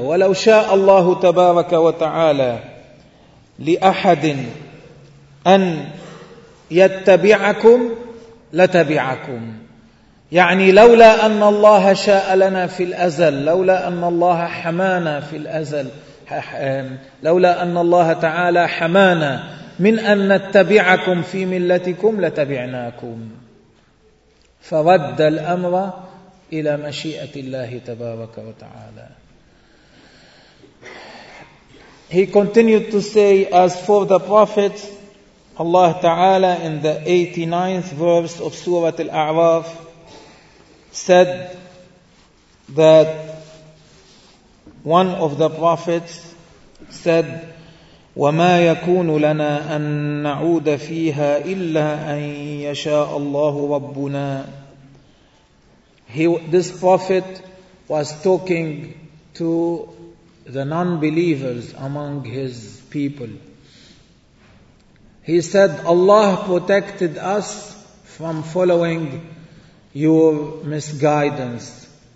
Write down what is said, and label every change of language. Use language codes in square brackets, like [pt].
[ar] ولو شاء الله تبارك وتعالى لأحد أن يتبعكم لتبعكم, يعني لولا أن الله شاء لنا في الأزل, لولا أن الله حمانا في الأزل, لولا أن الله تعالى حمانا من أن نتبعكم في ملتكم لتبعناكم. فرد الأمر إلى مشيئة الله تبارك وتعالى. [en] He continued to say, as for the prophet, Allah تعالى in the 89th verse of Surah Al-A'raf said that one of the prophets said, [ar] وما يكون لنا أن نعود فيها إلا أن يشاء الله ربنا. [en] This prophet was talking to the non-believers among his people. He said, Allah protected us from following your misguidance.